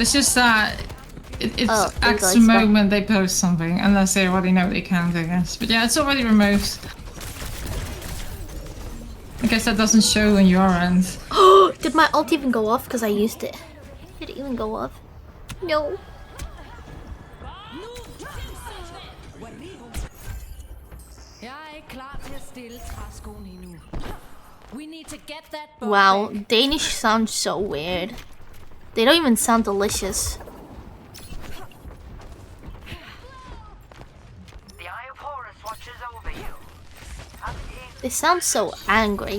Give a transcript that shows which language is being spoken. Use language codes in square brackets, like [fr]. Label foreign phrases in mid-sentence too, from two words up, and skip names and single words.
[en] It's just that it's at the moment they post something, unless they already know they can't, I guess. But yeah, it's already removed. I guess that doesn't show on your end. Did my ult even go off? Because I used it. Did it even go off? No. [da] Jeg klar til at stille træskoen endnu. [en] We need to get that boat Wow, back. Danish sounds so weird. They don't even sound delicious. The Eye of Horus watches over you. They sound so angry.